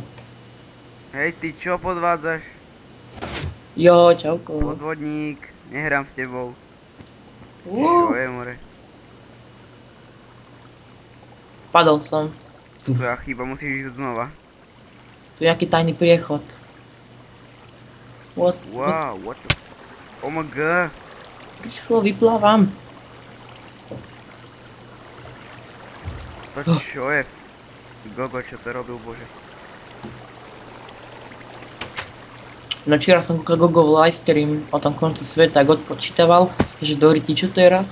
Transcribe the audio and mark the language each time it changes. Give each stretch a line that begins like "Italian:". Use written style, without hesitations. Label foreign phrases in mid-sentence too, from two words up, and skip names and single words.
Slovak: Hej, ty čo podvádzaš? Jo, čauko. Podvodník, nehrám s tebou. Čo je, more? Padol som. Tvoja chyba, musíš ísť znova. Tu je nejaký tajný priechod.
English: What? Wow, what the... Oh my god.
Slovak: Rýchlo vyplávam. To čo je? Gogo, čo to robil, bože. No včera som kúkal Gogov livestream o tom koncu sveta, ak odpočítaval, že Doriti, čo to je raz?